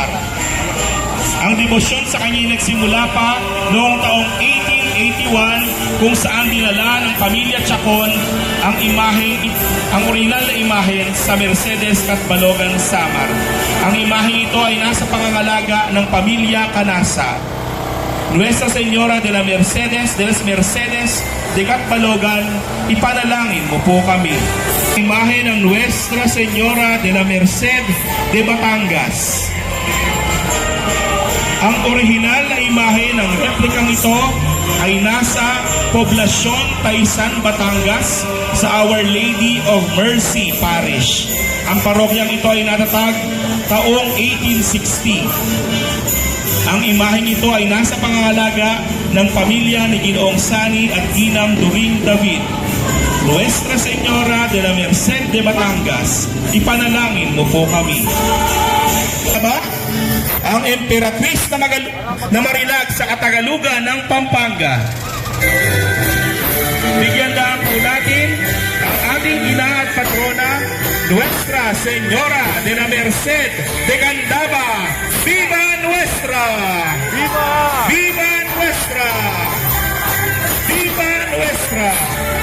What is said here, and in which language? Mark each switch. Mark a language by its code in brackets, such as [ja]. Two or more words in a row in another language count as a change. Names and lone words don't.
[tl] Ang debosyon sa kanya ay nagsimula pa noong taong 1881 kung saan dinala ng pamilya Chacon ang orihinal na imahe sa Mercedes, Catbalogan, Samar. Ang imahe ito ay nasa pangangalaga ng pamilya Canasa. Nuestra Señora de la Mercedes de Catbalogan, ipanalangin mo po kami. Imahe ng Nuestra Señora de la Merced de Batangas. Ang orihinal na imahe ng replikang ito ay nasa Poblasyon Taysan, Batangas sa Our Lady of Mercy Parish. Ang parokyang ito ay natatag taong 1860. Ang imaheng ito ay nasa pangangalaga ng pamilya ni Ginoong Sani at Ginang During David. Nuestra Señora de la Merced de Batangas, ipanalangin mo po kami. Aba, ang Emperatriz na Marilag sa Katagalugan ng Pampanga. Bigyan lang po natin ang ating ina at patrona Nuestra Señora de la Merced de Candaba. [es] ¡Viva nuestra! Viva! ¡Viva nuestra! ¡Viva nuestra!